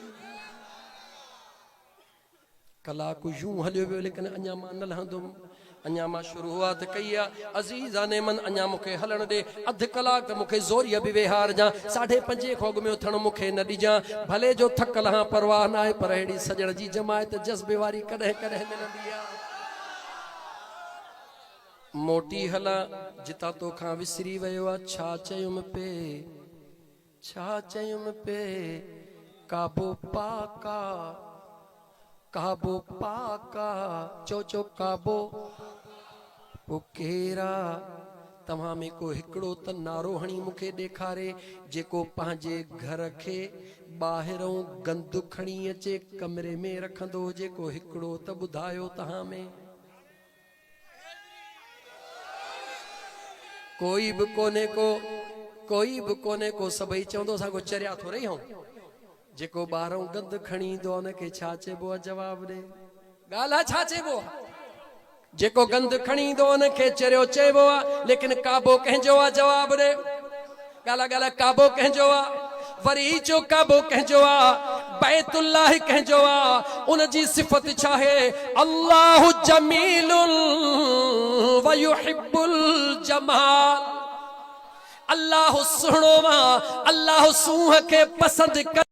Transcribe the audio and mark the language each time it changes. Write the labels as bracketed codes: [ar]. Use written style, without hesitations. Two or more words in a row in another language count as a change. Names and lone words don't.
[sd] कलाक यूं हलियो वियो लेकिन अञा मां न लहंदुमि अञा मां शुरूआत कई आहे अज़ीज़ाने मन अञा मूंखे हलण ॾे अधु कलाक मूंखे ज़ोरीअ बि वेहार जा 5:30 खोग में उथण मूंखे न ॾिजां भले जो थकल हां परवाह न आहे पर अहिड़ी सजण जी जमायत जज़्बे वारी कॾहिं कॾहिं मिलंदी आहे मोटी हला जितां तोखां विसरी वियो आहे छा चयुमि पे काबो पाका चो काबो पो केरा तव्हां में को हिकिड़ो त नारो हणी मूंखे ॾेखारे जेको पंहिंजे घर खे ॿाहिरों गंद खणी अचे कमरे में रखंदो जेको हिकिड़ो त ॿुधायो तव्हां में कोई भी कोने को सभई चवंदो असां को चरिया थो रही हूं जेको ॿाहिरों गंद खणी ईंदो उनखे छा चइबो आहे जवाब ॾे ॻाल्हि आहे छा चइबो आहे जेको गंद खणी ईंदो उनखे चरियो चइबो आहे लेकिन काबो कंहिंजो आहे जवाब ॾे ॻाल्हि काबो कंहिंजो आहे वरी जो काबो कंहिंजो आहे बैतुल्लाह कंहिंजो आहे उन जी सिफ़त छा आहे [ar] الله جميل ويحب الجمال [sd] अल्लाह सुहिणो आहे अल्लाह सूंह खे पसंदि